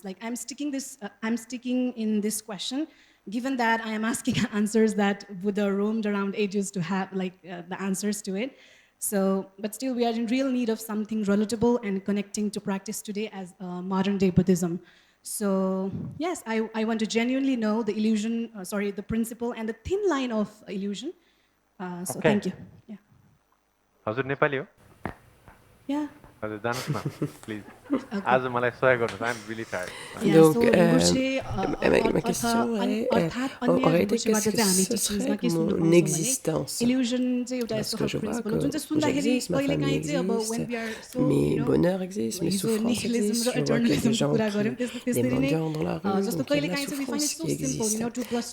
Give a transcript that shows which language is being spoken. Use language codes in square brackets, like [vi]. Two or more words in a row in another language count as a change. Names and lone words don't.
[en] Like I'm sticking in this question, given that I am asking answers that Buddha roamed around ages to have, like the answers to it. So, but still we are in real need of something relatable and connecting to practice today as modern day Buddhism. So yes, I want to genuinely know the illusion, the principle and the thin line of illusion. So okay. Thank you. Yeah. [ne] हजुर नेपाली हो? [en] Yeah. [ne] हजुर जानुस् न प्लिज आज मलाई सहयोग गर्नुस् [en] I am really tired [fr] Donc, ma question aurait été qu'est-ce que ce serait mon existence? Parce que je vois que j'existe, ma famille existe, mes bonheurs existent, mes souffrances existent, je vois qu'il y a des gens, des mendiants dans la rue, donc il y a de la souffrance qui existe.